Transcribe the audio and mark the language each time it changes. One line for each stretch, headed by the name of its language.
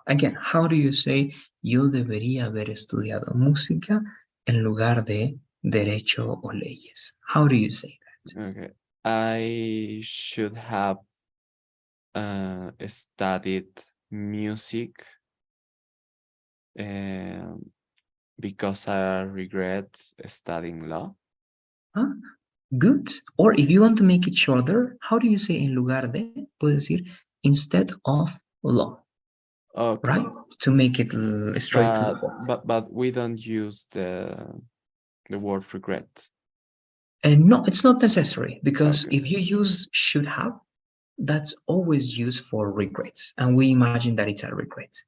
English: Again, how do you say
Spanish: yo debería haber estudiado música en lugar de derecho o leyes?
English: How do you say that? Okay. I should have studied music um, because I regret studying law. Huh? Good. Or if you want to make it shorter, how do you say
Spanish: en lugar de? Puedes decir
English: instead of law, Okay, right? To make it straight to the but point. we don't use the word regret. And no, it's not necessary because Okay, if you use should have, that's always used for regrets. And we imagine that it's a regret.